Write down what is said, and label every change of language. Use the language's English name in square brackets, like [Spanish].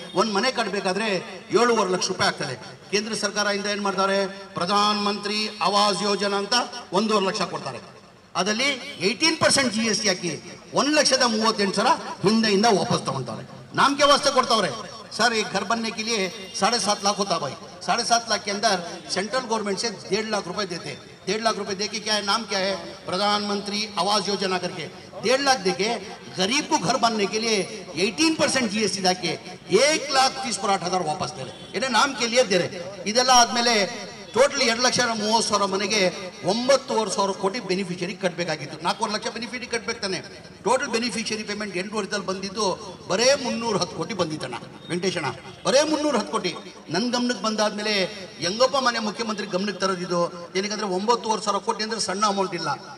[Kannada] ಒಂದು ಮನೆ ಕಟ್ಟಬೇಕಾದ್ರೆ 7.5 ಲಕ್ಷ ರೂಪಾಯಿ ಆಗ್ತದೆ. ಕೇಂದ್ರ ಸರ್ಕಾರದಿಂದ ಏನು ಮಾಡ್ತಾರೆ? ಪ್ರಧಾನ ಮಂತ್ರಿ ಆವಾಸ್ ಯೋಜನಾ ಅಂತ 1.5 ಲಕ್ಷ ಕೊಡ್ತಾರೆ. ಅದರಲ್ಲಿ 18% GST ಹಾಕಿ 1,38,000 ಹಿಂದೆಯಿಂದ ವಾಪಸ್ ತಗೊಳ್ತಾರೆ. [Hindi] नाम वास्ते [Kannada] ಕೊಡ್ತಾವ್ರೆ [Hindi] सर एक घर बनने के लिए 7.5 लाख होता भाई, 7.5 लाख के अंदर सेंट्रल गवर्नमेंट से 1.5 लाख रुपए देते हैं। 1.5 लाख रुपए देके क्या है, नाम क्या है, प्रधानमंत्री आवास योजना करके 1.5 लाख देके गरीब को घर बनने के लिए 18% GST दाके 1,38,000 वापस दे रहे, इन्हें नाम के लिए दे रहे। [Kannada] ಇದೆಲ್ಲ ಆದ್ಮೇಲೆ ಟೋಟಲ್ 2,30,000 ಮನೆಗೆ 9,500 ಕೋಟಿ ಬೆನಿಫಿಷರಿ ಕಟ್ಟಬೇಕಾಗಿತ್ತು. 4 ಲಕ್ಷ ಬೆನಿಫಿಷರಿ ಕಟ್ಟಬೇಕು ತಾನೆ. ಟೋಟಲ್ ಬೆನಿಫಿಷರಿ ಪೇಮೆಂಟ್ 8 ವರ್ಷದಲ್ಲಿ ಬಂದಿದ್ದು ಬರೇ 310 ಕೋಟಿ ಬಂದಿತ್ತಣ್ಣ ವೆಂಕಟೇಶಣ್ಣ, ಬರೇ 310 ಕೋಟಿ. ನನ್ನ ಗಮನಕ್ಕೆ ಬಂದಾದ್ಮೇಲೆ ಹೆಂಗಪ್ಪ ಮನೆ ಮುಖ್ಯಮಂತ್ರಿ ಗಮನಕ್ಕೆ ತರೋದಿದ್ದು, ಏನಕ್ಕಂದ್ರೆ 9,500 ಕೋಟಿ ಅಂದರೆ ಸಣ್ಣ ಅಮೌಂಟ್ ಇಲ್ಲ.